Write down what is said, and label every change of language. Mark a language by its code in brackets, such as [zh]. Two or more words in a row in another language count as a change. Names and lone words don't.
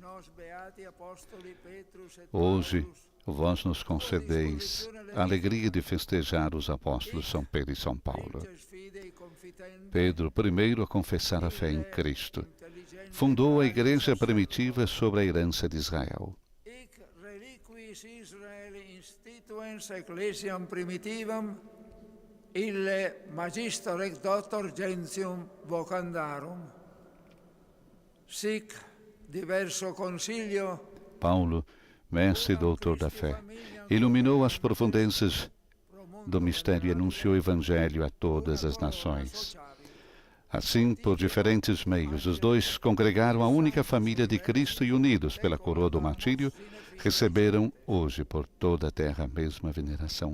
[pt] Hoje, vós nos concedeis a alegria de festejar os apóstolos São Pedro e São Paulo. Pedro, primeiro a confessar a fé em Cristo, fundou a igreja primitiva sobre a herança de Israel. [la] Ecclesiam primitivam ille magister et doctor gentium vocandarum. Sic diverso consilio. [pt] Paulo, mestre e doutor da fé, iluminou as profundezas do mistério e anunciou o evangelho a todas as nações. Assim, por diferentes meios, os dois congregaram a única família de Cristo e, unidos pela coroa do martírio, receberam hoje por toda a terra a mesma veneração.